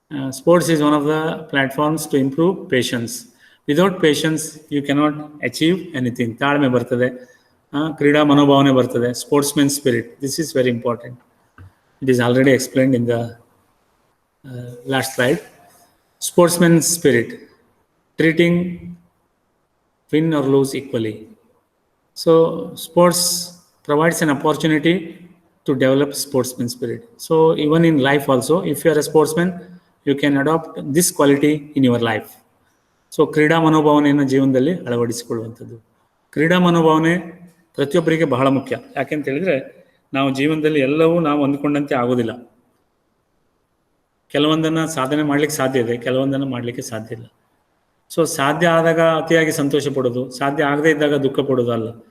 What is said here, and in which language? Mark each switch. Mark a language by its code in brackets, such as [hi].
[en] Sports is one of the platforms to improve patience. Without patience, you cannot achieve anything. [kn] ತಾಳ್ಮೆ ಬರ್ತದೆ, ಕ್ರೀಡಾ ಮನೋಭಾವನೆ ಬರ್ತದೆ, sportsman spirit. [en] This is very important. It is already explained in the last slide. Sportsman spirit, treating win or lose equally. So sports provides an opportunity to develop sportsman spirit. So even in life also, if you are a sportsman, you can adopt this quality in your life. [kn] So ಕ್ರೀಡಾ ಮನೋಭಾವನೆಯನ್ನು ಜೀವನದಲ್ಲಿ ಅಳವಡಿಸಿಕೊಳ್ಳುವಂಥದ್ದು. ಕ್ರೀಡಾ ಮನೋಭಾವನೆ ಪ್ರತಿಯೊಬ್ಬರಿಗೆ ಬಹಳ ಮುಖ್ಯ. ಯಾಕೆಂತ ಹೇಳಿದ್ರೆ, ನಾವು ಜೀವನದಲ್ಲಿ ಎಲ್ಲವೂ ನಾವು ಅಂದ್ಕೊಂಡಂತೆ ಆಗೋದಿಲ್ಲ. ಕೆಲವೊಂದನ್ನು ಸಾಧನೆ ಮಾಡ್ಲಿಕ್ಕೆ ಸಾಧ್ಯ ಇದೆ, ಕೆಲವೊಂದನ್ನು ಮಾಡಲಿಕ್ಕೆ ಸಾಧ್ಯ ಇಲ್ಲ. ಸೊ ಸಾಧ್ಯ ಆದಾಗ ಅತಿಯಾಗಿ ಸಂತೋಷ ಪಡೋದು, ಸಾಧ್ಯ ಆಗದೇ ಇದ್ದಾಗ ದುಃಖ ಪಡೋದು ಅಲ್ಲ.